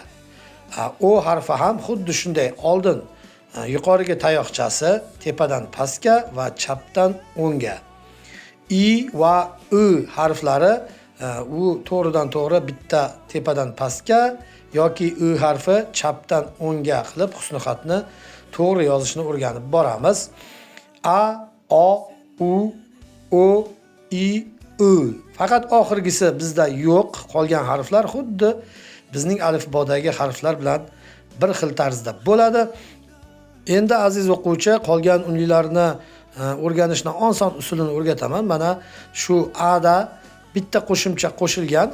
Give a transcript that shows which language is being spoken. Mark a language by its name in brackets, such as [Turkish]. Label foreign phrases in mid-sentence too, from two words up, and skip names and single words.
[Uzbek] O harfi ham xuddi shunday oldin yuqoriga tayoqchasi, tepadan pastga va chapdan o'ngga. I va u harflari u to'g'ridan to'g'ri bitta tepadan pastga yoki u harfi chapdan o'ngga qilib husnixatni to'g'ri yozishni o'rganib boramiz. A, o, u, o, i, u. Faqat oxirgisi bizda yo'q. Qolgan harflar xuddi bizning alifbodagi harflar bilan bir xil tarzda bo'ladi. Endi aziz o'quvchi, qolgan unlilarni o'rganishning oson usulini o'rgataman. Mana shu a da bitta qo'shimcha qo'shilgan.